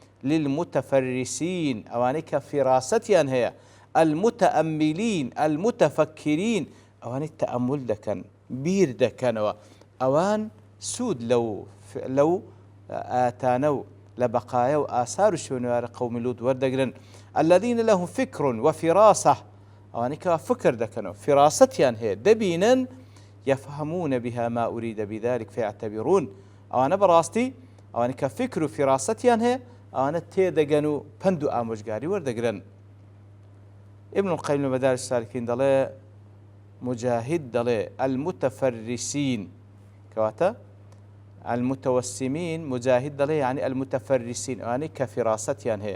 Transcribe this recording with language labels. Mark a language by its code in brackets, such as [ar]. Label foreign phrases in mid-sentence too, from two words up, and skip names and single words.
[ckb] للمتفرسين ئەوانەی کە فیراستیان هەیە، [ar] المتأملين المتفكرين [ckb] ئەوانەی تەئەمل دەکەن بیر دەکەنەوە ئەوان سوود لەو ئاتانە و لە بەقایە و ئاسار و شوێنوارە قەومی لوط وەردەگرن. [ar] الذين لهم فكر وفراسة [ckb] ئەوانەی کە فکر دەکەنەوە فراستیان هەیە دەبینن [ar] يفهمون بها ما أريد بذلك فيعتبرون [ckb] ئەوانە بەڕاستی ئەوانەی کە فکر و فراستیان هەیە ئەوانە تێدەگەن و پند و ئامۆژگاری وەردەگرن. ابن القیم لە مەدارج السالکین دەڵێ مجاهد دەڵێ المتفرسين کەواتە المتوسمين مجاهد دەڵێ [ar] يعني المتفرسين [ckb] ئەوانەی کە فراستیان هەیە.